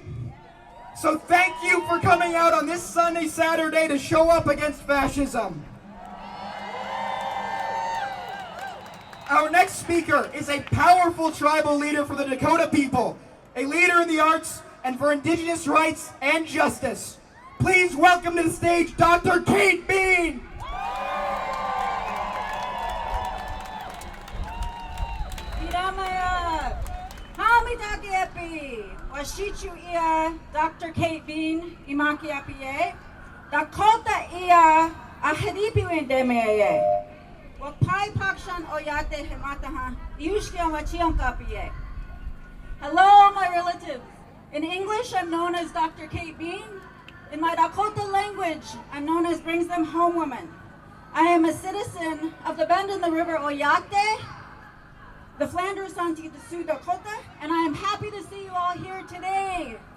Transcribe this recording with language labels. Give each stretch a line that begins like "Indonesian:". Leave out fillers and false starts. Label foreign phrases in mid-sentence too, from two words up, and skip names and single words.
English: So thank you for coming out on this Sunday, Saturday to show up against fascism. Our next speaker is a powerful tribal leader for the Dakota people, a leader in the arts and for Indigenous rights and justice. Please welcome to the stage Dr. Kate Bean.
Dakota: Iramaya, Hamidaki Epi, Washichu Ia, Dr. Kate Bean, Imaki Apie, Dakota Ia, Ahadipi Wendemeye, Wapai Pakshan Oyate Hemataha, Yushkia Wachiam Kapie.
English: Hello, my relatives. In English, I'm known as Dr. Kate Bean. In my Dakota language, I'm known as Brings Them Home Woman. I am a citizen of the Bend in the River Oyate, the Flanders Santee de Sioux Dakota, and I am happy to see you all here today.